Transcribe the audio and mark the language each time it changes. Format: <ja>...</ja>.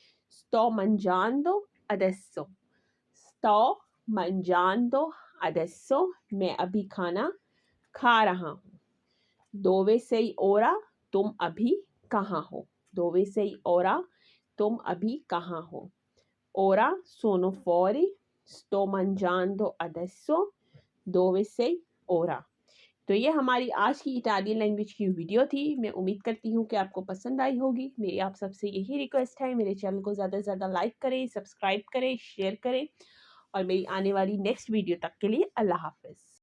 <it>sto mangiando adesso, sto mangiando adesso</it> <hi>मैं अभी खाना खा रहा हूँ।</hi> <it>dove sei ora</it> <hi>तुम अभी कहाँ हो,</hi> <it>dove sei ora तुम अभी कहाँ हो। ora sono fuori, sto mangiando adesso, dove sei ora।</it> <hi>तो ये हमारी आज की इटालियन लैंग्वेज की वीडियो थी। मैं उम्मीद करती हूँ कि आपको पसंद आई होगी। मेरी आप सबसे यही रिक्वेस्ट है, मेरे चैनल को ज़्यादा से ज़्यादा लाइक करें, सब्सक्राइब करें, शेयर करें और मेरी आने वाली नेक्स्ट वीडियो तक के लिए अल्लाह हाफ़िज़।</hi>